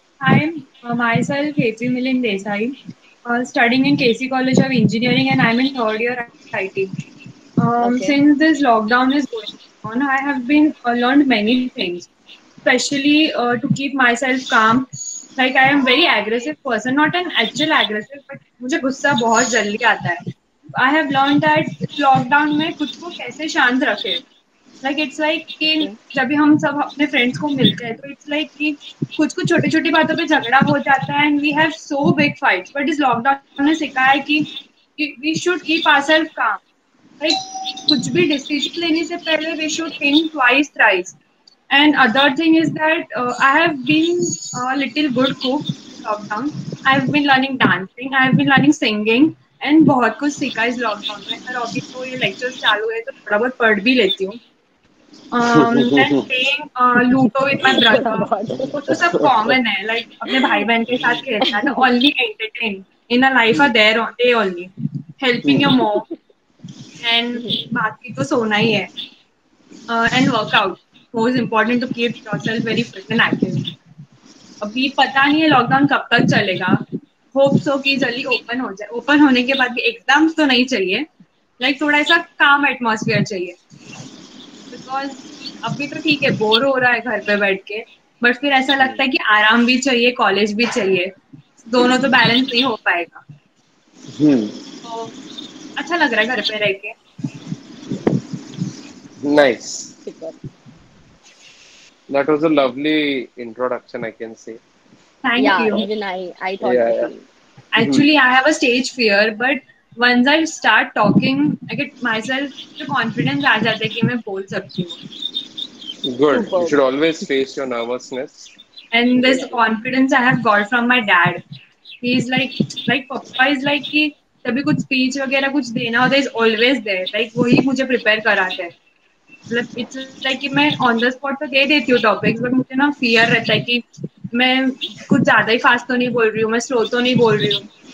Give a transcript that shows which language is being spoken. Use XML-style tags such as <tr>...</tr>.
<en>I am myself Hetvi Milind Desai, studying in KC College of Engineering, and I'm in third year IT. Okay. Since this lockdown is going on, I have been learned many things, especially to keep myself calm. Like I am very aggressive person, not an actual aggressive, but</en> <hi>मुझे गुस्सा बहुत जल्दी आता है.</hi> <en>I have learned that</en> <hi>lockdown में खुद को कैसे शांत रखे.</hi> <en>Like it's like</en> <hi>कि जब भी हम सब अपने friends को मिलते हैं तो it's like कि कुछ छोटी छोटी बातों पे झगड़ा हो जाता है</hi> <en>and we have so big fights.</en> <hi>But इस lockdown ने सिखाया है कि</hi> <en>we should keep ourselves calm.</en> <hi>Like कुछ भी decision लेने से पहले</hi> <en>we should think twice, thrice. And other thing is that I have been a little good cook in lockdown. I have been learning dancing. I have been learning singing.</en> <hi>And बहुत कुछ सीखा इस lockdown में. और अभी तो ये lectures चालू है तो थोड़ा बहुत पढ़ भी लेती हूँ.</hi> <en>And playing Ludo with my brother.</en> <hi>वो तो सब कॉमन है. Like अपने भाई बहन के साथ खेलना है.</hi> <en>Only entertain. In a life are there they only. Helping your mom.</en> <hi>And बाकी तो सोना ही है.</hi> <en>And workout. Most important to keep yourself very fit and active.</en> <hi>अभी पता नहीं है लॉकडाउन कब तक चलेगा. होप सो कि जल्दी ओपन हो जाए. ओपन होने के बाद भी एग्जाम्स तो नहीं चाहिए. लाइक थोड़ा सा काम एटमॉस्फेयर चाहिए. बिकॉज अभी तो ठीक है बोर हो रहा है घर पे बैठ के. बट फिर ऐसा लगता है कि आराम भी चाहिए कॉलेज भी चाहिए. दोनों तो बैलेंस नहीं हो पाएगा. तो अच्छा लग रहा है घर पे रह के.</hi> <en>Nice. That was a lovely introduction, I can say. Thank you. Even I thought Yeah, the yeah. same. Actually, I have a stage fear, but once I start talking, I get myself the confidence</en> <hi>आ जाता है कि मैं बोल सकती हूँ.</hi> <en>Good. Superb. You should always face your nervousness. And this confidence I have got from my dad. He's like Papa is like</en> <hi>कि तभी कुछ speech वगैरह कुछ देना होता है</hi> <en>is always there.</en> <hi>Like वही मुझे prepare कराते हैं. मतलब it's like कि मैं on the spot तो दे देती हूँ topics, but मुझे ना fear रहता है कि मैं कुछ ज़्यादा ही fast तो नहीं बोल रही हूँ, मैं slow तो नहीं बोल रही हूँ.</hi>